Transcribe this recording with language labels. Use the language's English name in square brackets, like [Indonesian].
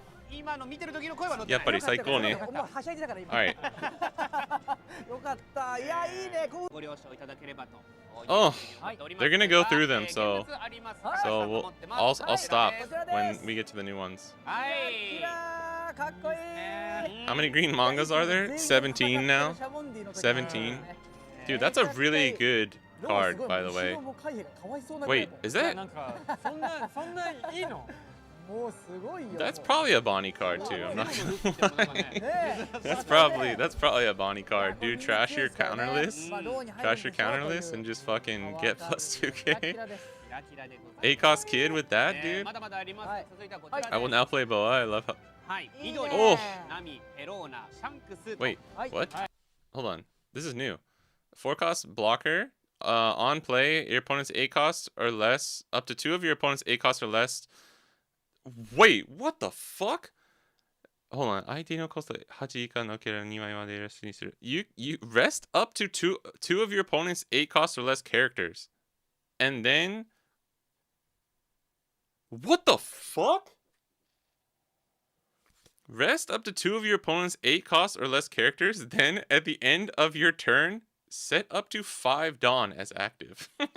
[Japanese] 今の見てる時の声は乗ってない。やっぱり最高ね。お前はしゃいでたから今。はい。よかった。いやいいね。ご了承いただければと。 [English] Oh, they're gonna go through them, so I'll stop when we get to the new ones. [Japanese] はい。かっこいい。 [English] How many green mangas are there? 17 now. 17. Dude, that's a really good card, by the way. Wait, is that? [Japanese] なんかそんないいの [English] That's probably a Bonnie card too. I'm not gonna lie. That's probably a Bonnie card. Dude, trash your counter list. Trash your counter list and just fucking get plus 2k. 8 cost kid with that, dude. [Japanese] まだまだあります。続いてはこちらです。 [English] I will now play Boa. I love how. [Japanese] はい。緑、 [English] Oh. [Japanese] ナミ、ペローナ、シャンクス。 [English] Wait, what? Hold on. This is new. 4 cost blocker. On play, your opponent's 8 cost or less. Up to 2 of your opponent's 8 cost or less. Wait, what the fuck? Hold on. [Japanese] 相手のコスト8以下のければ2枚までレストにする. [English] You rest up to two of your opponent's 8 cost or less characters. And then what the fuck? Rest up to 2 of your opponent's 8 cost or less characters, then at the end of your turn, set up to 5 Dawn as active.